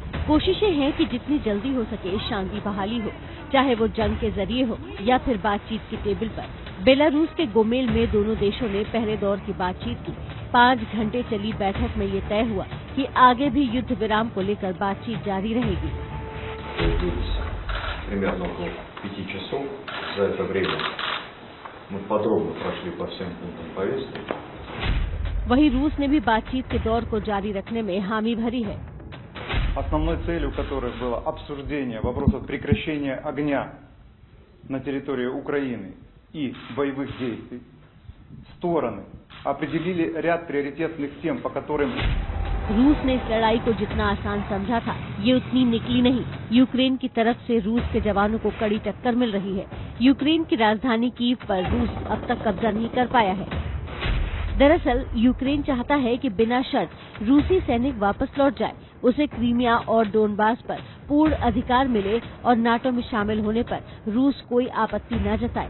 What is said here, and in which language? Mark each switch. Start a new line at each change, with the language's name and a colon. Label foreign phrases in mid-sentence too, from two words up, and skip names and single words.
Hindi: कोशिशें हैं कि जितनी जल्दी हो सके शांति बहाली हो, चाहे वो जंग के जरिए हो या फिर बातचीत की टेबल पर। बेलारूस के गोमेल में दोनों देशों ने पहले दौर की बातचीत की। 5 घंटे चली बैठक में ये तय हुआ कि आगे भी युद्ध विराम को लेकर बातचीत जारी रहेगी।
Russian: Примерно около 5 часов. За это время мы подробно прошли по всем пунктам повестки.
Hindi: वहीं रूस ने भी बातचीत के दौर को जारी रखने में हामी भरी है।
Russian: Основной целью которой было обсуждение вопросов прекращения огня на территории Украины и боевых действий. Стороны определили ряд приоритетных тем, по которым
Hindi: रूस ने इस लड़ाई को जितना आसान समझा था, ये उतनी निकली नहीं। यूक्रेन की तरफ से रूस के जवानों को कड़ी टक्कर मिल रही है। यूक्रेन की राजधानी कीव पर रूस अब तक कब्जा नहीं कर पाया है। दरअसल यूक्रेन चाहता है कि बिना शर्त रूसी सैनिक वापस लौट जाए, उसे क्रीमिया और डोनबास पर पूर्ण अधिकार मिले और नाटो में शामिल होने पर रूस कोई आपत्ति न जताए।